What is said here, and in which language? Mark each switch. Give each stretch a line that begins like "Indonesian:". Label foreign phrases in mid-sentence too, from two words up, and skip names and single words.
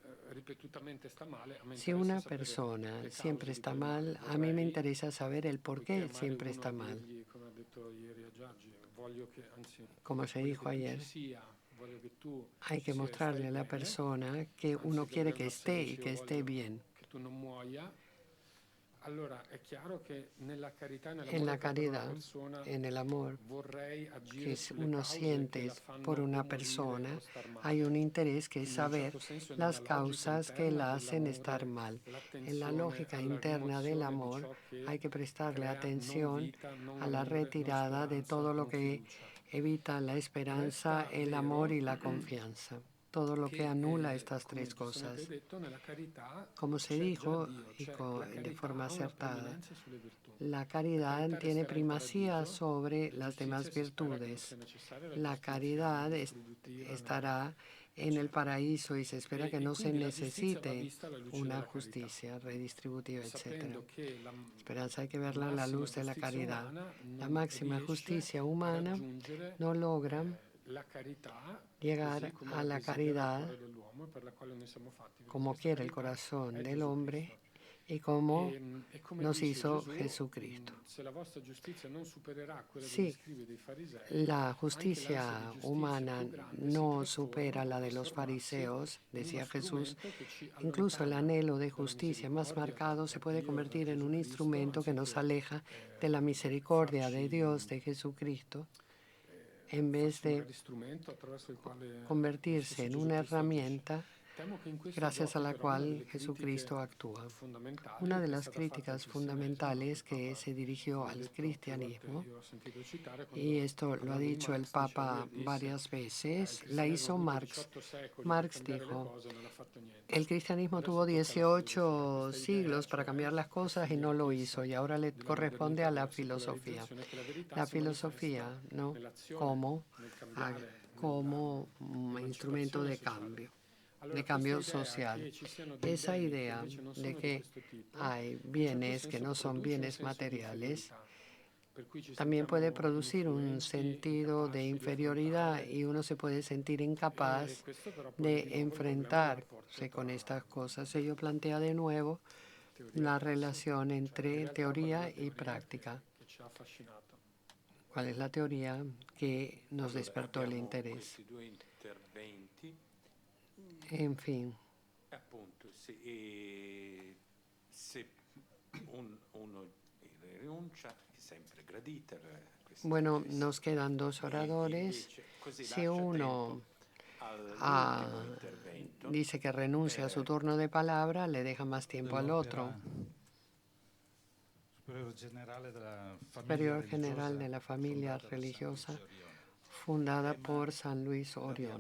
Spanish: Si una persona siempre está mal, a mí me interesa saber el por qué siempre está mal. Como se dijo ayer, hay que mostrarle a la persona que uno quiere que esté y que esté bien.
Italian: Allora, è chiaro che nella carità e
Spanish: En
Italian: nell'amore
Spanish: la
Italian: per una
Spanish: caridad,
Italian: persona
Spanish: en el amor
Italian: vorrei agire
Spanish: que
Italian: sulle
Spanish: uno
Italian: cause
Spanish: siente
Italian: che la fanno
Spanish: por
Italian: o
Spanish: una
Italian: morire
Spanish: persona,
Italian: o star male.
Spanish: hay un interés que es
Italian: Quindi in un
Spanish: saber
Italian: certo senso
Spanish: las
Italian: nella logica
Spanish: causas que
Italian: interna
Spanish: la hacen estar
Italian: dell'amore,
Spanish: mal. En la
Italian: l'attenzione
Spanish: lógica
Italian: alla
Spanish: interna del
Italian: rimozione di
Spanish: amor
Italian: ciò che
Spanish: hay que prestarle
Italian: crea non
Spanish: atención
Italian: vita, non
Spanish: a la
Italian: amore, non
Spanish: retirada de
Italian: speranza,
Spanish: todo lo
Italian: non
Spanish: que
Italian: fiducia.
Spanish: evita la esperanza,
Italian: Resta
Spanish: el amor
Italian: vero
Spanish: y la confianza. Todo lo que
Italian: che,
Spanish: anula estas
Italian: come
Spanish: tres
Italian: giustamente hai
Spanish: cosas.
Italian: detto, nella carità
Spanish: Como se
Italian: c'è già
Spanish: dijo
Italian: Dio,
Spanish: y
Italian: cioè la
Spanish: de
Italian: carità
Spanish: forma
Italian: ha una
Spanish: acertada,
Italian: preeminenza sulle virtù.
Spanish: la
Italian: La
Spanish: caridad
Italian: carità
Spanish: tiene
Italian: resterà in
Spanish: primacía
Italian: paradiso,
Spanish: sobre
Italian: la
Spanish: las
Italian: giustizia
Spanish: demás
Italian: si spera che non
Spanish: virtudes.
Italian: sia necessaria la
Spanish: La
Italian: giustizia
Spanish: caridad
Italian: né distributiva né...
Spanish: estará en el paraíso y se espera que
Italian: E
Spanish: no se
Italian: quindi la giustizia va
Spanish: necesite
Italian: vista alla luce
Spanish: una
Italian: della carità,
Spanish: justicia redistributiva, etc.
Italian: sapendo che la
Spanish: Esperanza hay que verla a la
Italian: massima
Spanish: luz de la
Italian: giustizia
Spanish: caridad.
Italian: umana
Spanish: La
Italian: non
Spanish: máxima
Italian: riesce
Spanish: justicia
Italian: a
Spanish: humana
Italian: raggiungere
Spanish: no logra
Italian: la carità
Spanish: llegar
Italian: così come
Spanish: a la
Italian: la desidera il
Spanish: caridad
Italian: cuore dell'uomo e per la quale noi siamo fatti, perché
Spanish: como
Italian: questa
Spanish: quiere el
Italian: carità
Spanish: corazón
Italian: è
Spanish: del
Italian: Gesù
Spanish: hombre
Italian: Cristo.
Spanish: y como
Italian: E come
Spanish: nos
Italian: dice
Spanish: hizo
Italian: Gesù,
Spanish: Jesucristo.
Italian: se la vostra giustizia non supererà quella
Spanish: Sí,
Italian: degli scribi e dei farisei,
Spanish: la
Italian: anche l'ansia
Spanish: justicia
Italian: di giustizia
Spanish: humana
Italian: più grande si
Spanish: no
Italian: trasforma,
Spanish: supera la
Italian: può
Spanish: de los
Italian: trasformarsi
Spanish: fariseos,
Italian: in uno
Spanish: decía Jesús.
Italian: strumento che ci
Spanish: Incluso el
Italian: allontana
Spanish: anhelo de
Italian: dalla
Spanish: justicia más
Italian: misericordia
Spanish: marcado se
Italian: da
Spanish: puede
Italian: Dio, da
Spanish: convertir en
Italian: Gesù
Spanish: un
Italian: Cristo,
Spanish: instrumento que nos
Italian: anziché
Spanish: aleja de la misericordia de Dios, de Jesucristo, en vez
Italian: farci
Spanish: de
Italian: magari strumento attraverso il quale
Spanish: convertirse en una
Italian: Gesù Cristo agisce.
Spanish: herramienta
Italian: Temo che in questo
Spanish: gracias a
Italian: giochi
Spanish: la
Italian: però una
Spanish: cual
Italian: delle
Spanish: Jesucristo
Italian: critiche
Spanish: actúa.
Italian: fondamentali
Spanish: Una de
Italian: che è
Spanish: las
Italian: stata fatta al
Spanish: críticas
Italian: cristianesimo,
Spanish: fundamentales
Italian: che
Spanish: que
Italian: Papa
Spanish: se dirigió
Italian: l'ha
Spanish: al
Italian: detto più volte,
Spanish: cristianismo,
Italian: io l'ho sentito citare
Spanish: y
Italian: quando
Spanish: esto lo ha
Italian: parlando di
Spanish: dicho el
Italian: Marx, diceva,
Spanish: Papa
Italian: lui disse,
Spanish: varias
Italian: il
Spanish: veces, la
Italian: cristianesimo
Spanish: hizo
Italian: ha avuto
Spanish: Marx.
Italian: 18 secoli per
Spanish: Marx
Italian: cambiare le
Spanish: dijo,
Italian: cose e non ha fatto niente.
Spanish: el cristianismo
Italian: Adesso
Spanish: tuvo
Italian: tocca alla filosofia.
Spanish: 18
Italian: Questa idea,
Spanish: siglos para
Italian: cioè,
Spanish: cambiar las cosas y
Italian: questa
Spanish: no
Italian: idea
Spanish: lo
Italian: fissa
Spanish: hizo, y ahora le
Italian: della
Spanish: corresponde
Italian: modernità,
Spanish: a la
Italian: della
Spanish: filosofía.
Italian: secolarizzazione, che la verità
Spanish: La
Italian: si manifesta
Spanish: filosofía, ¿no?
Italian: nell'azione,
Spanish: Como,
Italian: nel cambiare,
Spanish: como instrumento de cambio social. Esa idea de que hay bienes que no son bienes materiales también puede producir un sentido de inferioridad y uno se puede sentir incapaz de enfrentarse con estas cosas. Ello plantea de nuevo la relación entre teoría y práctica. ¿Cuál es la teoría que nos despertó el interés?
Italian: Questi due interventi,
Spanish: En fin,
Italian: appunto, se uno rinuncia, è sempre gradita.
Spanish: bueno, nos quedan dos oradores. Si uno dice que renuncia a su turno de palabra, le deja más tiempo al otro. Superior General de la Familia Religiosa, fundada por San Luis Orión.